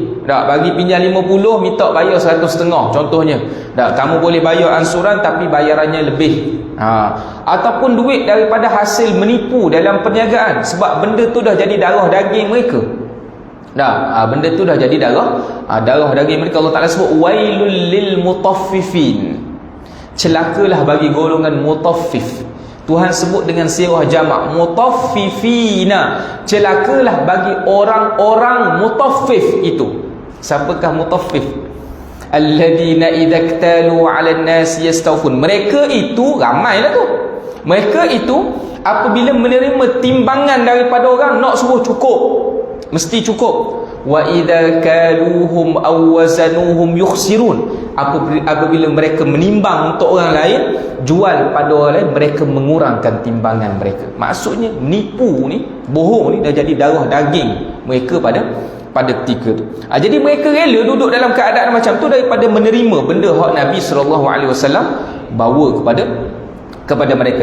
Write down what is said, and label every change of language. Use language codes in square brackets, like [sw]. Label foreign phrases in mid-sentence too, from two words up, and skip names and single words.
[ms] Bagi pinjam 50, minta bayar 150 contohnya. Kamu boleh bayar ansuran tapi bayarannya lebih. Ataupun duit daripada hasil menipu dalam perniagaan, sebab benda tu dah jadi darah daging mereka. Benda tu dah jadi darah daging mereka. Allah Ta'ala sebut [ar] ويل للمطففين. [ms] Celakalah bagi golongan mutaffif. Tuhan sebut dengan sirah jamak mutaffifina. Celakalah bagi orang-orang mutaffif itu. Siapakah mutaffif? [ar] الذين إذا اكتالوا على الناس يستوفون. [ms] Mereka itu ramailah tu. Mereka itu apabila menerima timbangan daripada orang, nak suruh cukup, mesti cukup. [ar] وإذا كالوهم أو وزنوهم يخسرون. [ms] Apabila mereka menimbang untuk orang lain, jual pada orang lain, mereka mengurangkan timbangan mereka. Maksudnya nipu ni, bohong ni dah jadi darah daging mereka pada ketika tu. Jadi mereka rela duduk dalam keadaan macam tu daripada menerima benda hak Nabi SAW bawa kepada mereka.